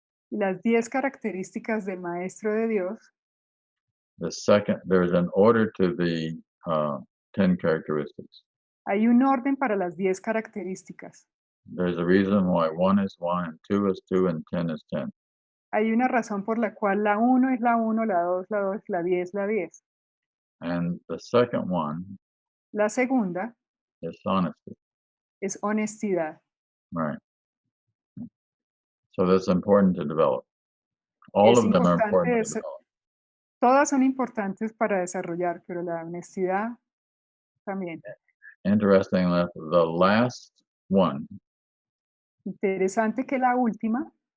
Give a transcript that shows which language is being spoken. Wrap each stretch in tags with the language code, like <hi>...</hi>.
<es>Y las 10 características del maestro de Dios,</es> <en>there's an order to the 10 characteristics.</en> <es>hay un orden para las 10 características.</es> <en>There's a reason why 1 is 1 and 2 is 2 and 10 is 10.</en> <es>Hay una razón por la cual la 1 es la 1, la 2, la 2, la 10, la 10.</es> <en>And the second one</en> <es>La segunda</es> <en>is honesty,</en> <es>es honestidad.</es> <en>right? So that's important to develop. All</en> <es>Es</es> <en>of them are</en> <es>importante</es> <en>important to</en> <es>eso.</es> <en>develop.</en> <es>Todas son importantes para desarrollar, pero la honestidad también.</es> <en>Interesting enough, the last one</en> <es>Interesante que la última</es>